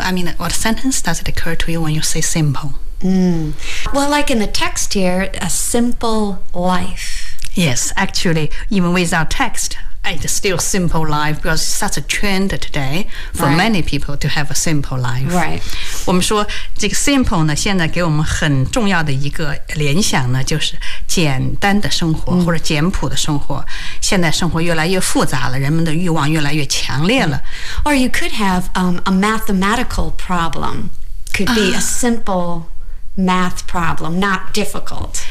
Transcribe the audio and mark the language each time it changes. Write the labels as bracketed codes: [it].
[en] I mean, what sentence does it occur to you when you say simple? Well, like in the text here, a simple life. Yes, actually, even without text, it's still simple life because it's such a trend today for many people to have a simple life. Right. [zh] 我们说这个 simple 呢，现在给我们很重要的一个联想呢，就是简单的生活或者简朴的生活。现在生活越来越复杂了，人们的欲望越来越强烈了。 [en] Or you could have a mathematical problem. Could be a simple math problem, not difficult.